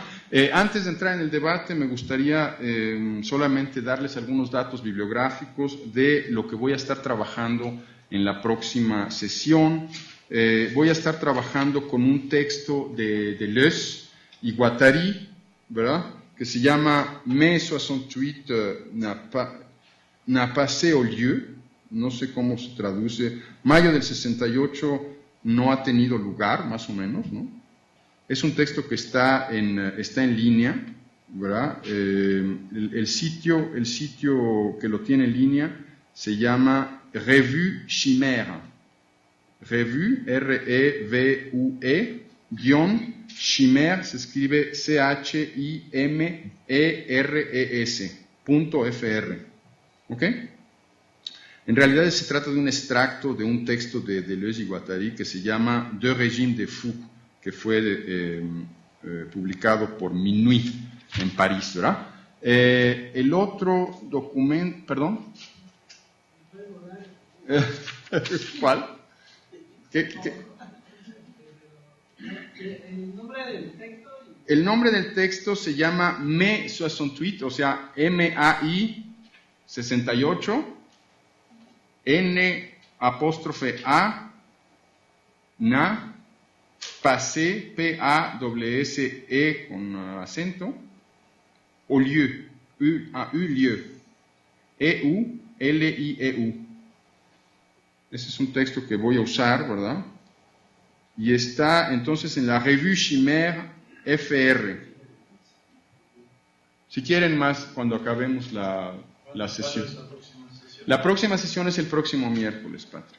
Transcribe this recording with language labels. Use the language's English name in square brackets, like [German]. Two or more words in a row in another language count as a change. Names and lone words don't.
[Spanish] Antes de entrar en el debate, me gustaría solamente darles algunos datos bibliográficos de lo que voy a estar trabajando en la próxima sesión. Voy a estar trabajando con un texto de Deleuze y Guattari, ¿verdad?, que se llama Mai 68 n'a pas au lieu, no sé cómo se traduce, Mayo del 68 no ha tenido lugar, más o menos, ¿no? Es un texto que está en línea, ¿verdad? El sitio que lo tiene en línea se llama Revue Chimère. Revue, R-E-V-U-E, guión, Chimère, se escribe C-H-I-M-E-R-E-S, .fr, ¿ok? En realidad se trata de un extracto de un texto de Deleuze y Guattari que se llama Deux régimes de fous, que fue publicado por Minuit en París, ¿verdad? El otro documento, perdón. ¿Cuál? ¿Qué? El nombre del texto se llama Mai 68, o sea, M-A-I 68, N''A, na, passé, P-A-S-S-E con acento, au lieu, U-A-U, lieu, E-U, L-I-E-U. Ese es un texto que voy a usar, ¿verdad? Y está entonces en la Revue Chimère FR. Si quieren más, cuando acabemos la sesión. La próxima sesión es el próximo miércoles, Patrick.